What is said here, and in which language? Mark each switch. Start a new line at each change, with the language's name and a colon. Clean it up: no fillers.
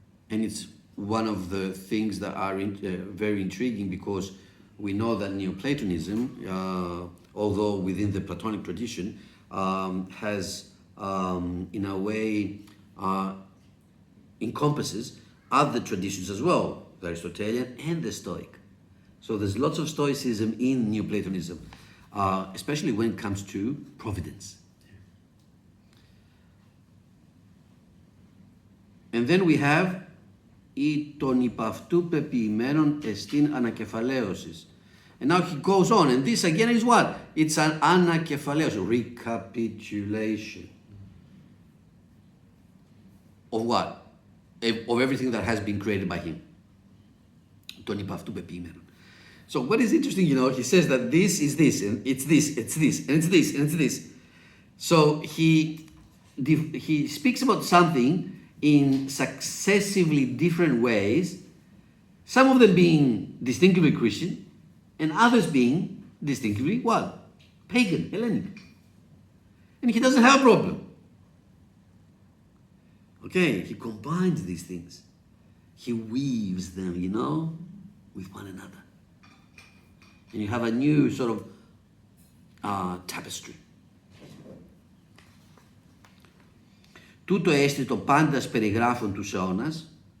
English: And it's one of the things that are very intriguing, because we know that Neoplatonism, although within the Platonic tradition, has, in a way, encompasses other traditions as well, the Aristotelian and the Stoic. So there's lots of Stoicism in Neoplatonism, especially when it comes to providence.
Greek: And then we have «η των υπ' αυτού πεποιημένων εστίν ανακεφαλαίωσης».
English: And now he goes on, and this again is what? It's an anakephalaios, recapitulation. Of what? Of everything that has been created by him.
Greek: Τον υπ' αυτού πεποιημένων.
English: So what is interesting, he says that this is this, and it's this, it's this, and it's this, and it's this. So he speaks about something in successively different ways, some of them being distinctively Christian, and others being distinctively what? Pagan, Hellenic. And he doesn't have a problem. Okay, he combines these things. He weaves them, with one another. And you have a new sort of tapestry.
Greek: Τούτο έστι το πάντας περιγράφων τους αιώνας.